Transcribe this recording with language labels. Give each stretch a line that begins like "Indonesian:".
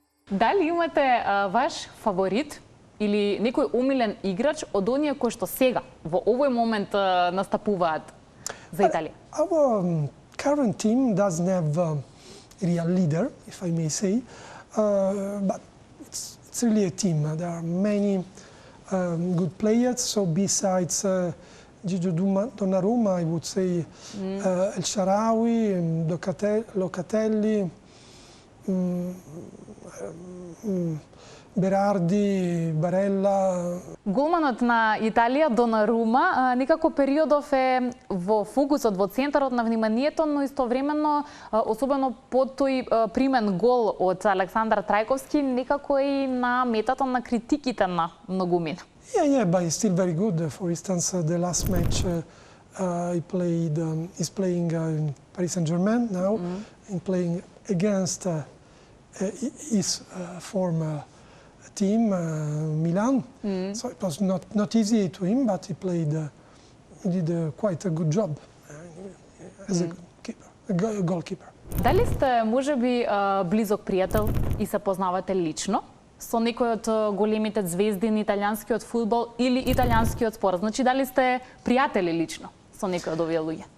Macedonian: Дали имате ваш фаворит или некој умилен играч од оние кои што сега во овој момент настапуваат за Италија?
English: Our current team doesn't have a real leader, if I may say, but it's really a team. There are many good players. So besides Gigio Donnarumma, I would say El Shaarawy, Locatelli, Berardi, Barella.
Macedonian: Голманот на Италија, Донарума, некако периодов е во фокусот, во центарот на вниманието, но истовременно, особено по тој примен гол од Александар Трајковски, некако и на метата на критиките на многумина.
English: Yeah, but he's still very good. For instance, the last match He's playing in Paris Saint-Germain now, and playing against his former team, Milan. So it was not easy to him, but he did quite a good job as a goalkeeper.
Macedonian: Дали сте, може би, близок пријател и се познавате лично со некој од големите звезди на италијанскиот фудбал или италијанскиот спорт? Значи, дали сте пријатели лично со некој од овие луѓе?